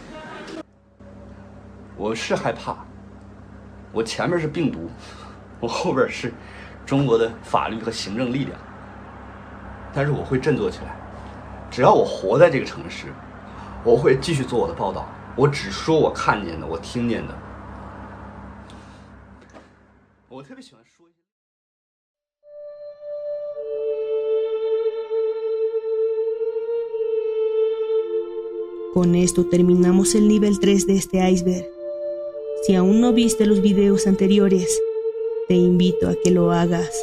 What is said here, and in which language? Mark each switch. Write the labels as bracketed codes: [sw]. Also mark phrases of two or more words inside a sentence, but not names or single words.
[zh] 我是害怕，我前面是病毒，我后边是中国的法律和行政力量，但是我会振作起来。只要我活在这个城市，我会继续做我的报道，我只说我看见的，我听见的。我特别喜欢说一些。 [es] Con esto terminamos el nivel 3 de este iceberg. Si aún no viste los videos anteriores, te invito a que lo hagas.